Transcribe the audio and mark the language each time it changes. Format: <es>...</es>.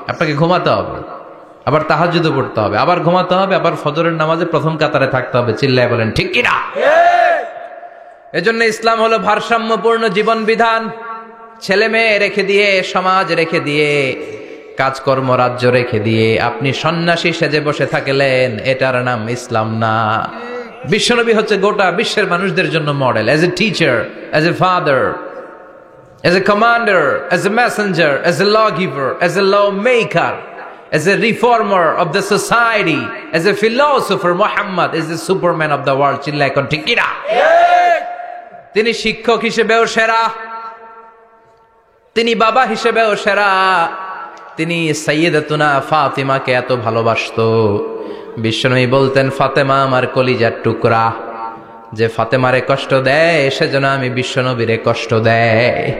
<bn>আপনাকে ঘুমাতে হবে, আবার তাহাজ্জুদও পড়তে হবে, আবার ঘুমাতে হবে, আবার ফজরের নামাজে প্রথম কাতারে থাকতে হবে। চিল্লায় বলেন ঠিক কিনা? এজন্য ইসলাম হলো ভারসাম্যপূর্ণ জীবন বিধান। ছেলে মেয়ে রেখে দিয়ে, সমাজ রেখে দিয়ে, কাজকর্ম রাজ্য রেখে দিয়ে আপনি সন্ন্যাসী সেজে বসে থাকলেন, এটার নাম ইসলাম না। বিশ্বনবী হচ্ছে গোটা বিশ্বের মানুষদের জন্য model,</bn> <en>As a teacher, as a father, as a commander, as a messenger, as a lawgiver, as a lawmaker, as a reformer of the society, as a philosopher. Muhammad is the superman of the world.</en> <bn>চিল্লায় কোন ঠিক কিনা? তিনি শিক্ষক হিসেবেও সেরা, তিনি বাবা হিসেবেও সেরা। তিনি সাইয়্যিদাতুনা ফাতিমাকে এত ভালোবাসতো, বিশ্বনবী বলতেন, ফাতেমা আমার কলিজার টুকরা, যে ফাতেমারে কষ্ট দেয় সেজন্য আমি বিশ্বনবীরে কষ্ট দেয়।</bn>